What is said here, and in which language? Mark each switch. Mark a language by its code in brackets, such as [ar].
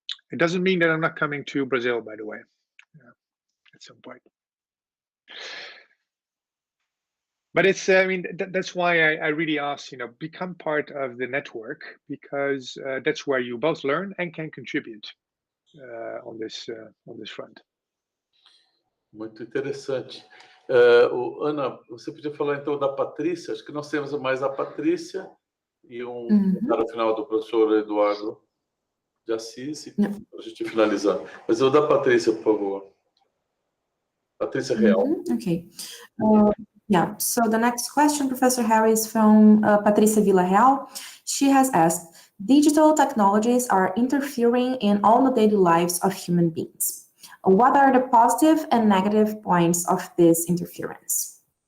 [en] It doesn't mean that I'm not coming to Brazil, by the way, at some point. But it's, I mean, that's why I really ask, become part of the network, because that's where you both learn and can contribute on this front. [pt] Muito interessante. Ana, você podia falar então da Patrícia? Acho que nós temos mais a Patrícia e comentário final do professor Eduardo de Assis, para a gente finalizar. Mas o da Patrícia, por favor. Patrícia Real. [en] Okay. Yeah, so the next question, Professor Harry, is from Patrícia Villarreal. She has asked, digital technologies are interfering in all the daily lives of human beings. What are the positive and negative points of this interference?